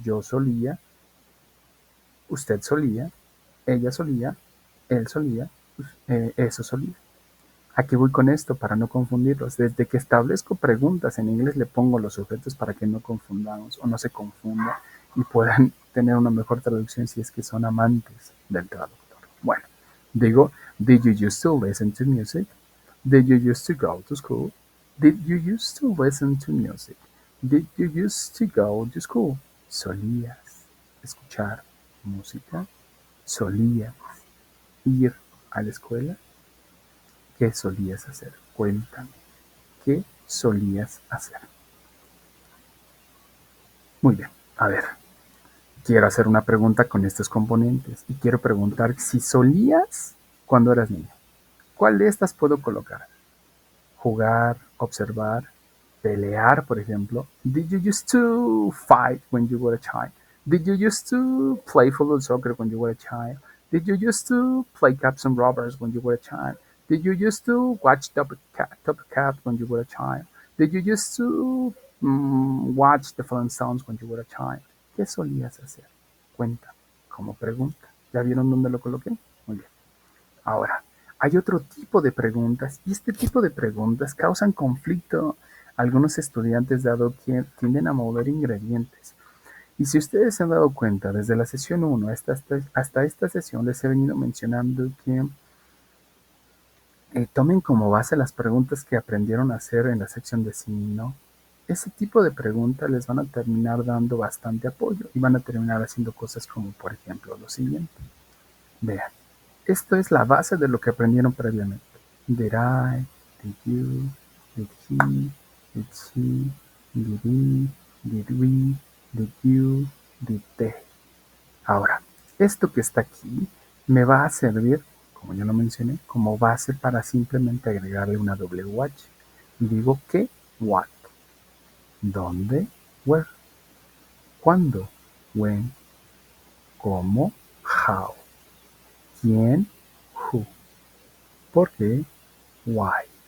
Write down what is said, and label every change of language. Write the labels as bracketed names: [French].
[Spanish] Yo solía, usted solía, ella solía, él solía, eso solía. ¿A qué voy con esto? Para no confundirlos. Desde que establezco preguntas en inglés le pongo los sujetos para que no confundamos o no se confunda y puedan tener una mejor traducción si es que son amantes del traductor. Bueno, digo, [English] did you used to listen to music? Did you used to go to school? Did you used to listen to music? Did you used to go to school? [Spanish] ¿Solías escuchar música? ¿Solías ir a la escuela? ¿Qué solías hacer? Cuéntame, ¿qué solías hacer? Muy bien, a ver, quiero hacer una pregunta con estos componentes y quiero preguntar si solías cuando eras niño. ¿Cuál de estas puedo colocar? Jugar, observar, pelear, por ejemplo. [English] Did you used to fight when you were a child? Did you used to play football soccer when you were a child? Did you used to play cops and robbers when you were a child? Did you used to watch Top Cat when you were a child? Did you used to watch the Flintstones when you were a child? [Spanish] ¿Qué solías hacer? Cuenta, como pregunta. ¿Ya vieron dónde lo coloqué? Muy bien. Ahora, hay otro tipo de preguntas y este tipo de preguntas causan conflicto a algunos estudiantes dado que tienden a mover ingredientes. Y si ustedes se han dado cuenta, desde la sesión 1 hasta esta sesión les he venido mencionando que tomen como base las preguntas que aprendieron a hacer en la sección de sí, ¿no? Ese tipo de preguntas les van a terminar dando bastante apoyo y van a terminar haciendo cosas como, por ejemplo, lo siguiente. Vean, esto es la base de lo que aprendieron previamente. [English] Did I, did you, did he, did she, did we, did we, did you, did they. [Spanish] Ahora, esto que está aquí me va a servir, como ya lo mencioné, como base para simplemente agregarle una WH. Y digo ¿qué? What. ¿Dónde? Where. ¿Cuándo? When. ¿Cómo? How. ¿Quién? Who. ¿Por qué? Why.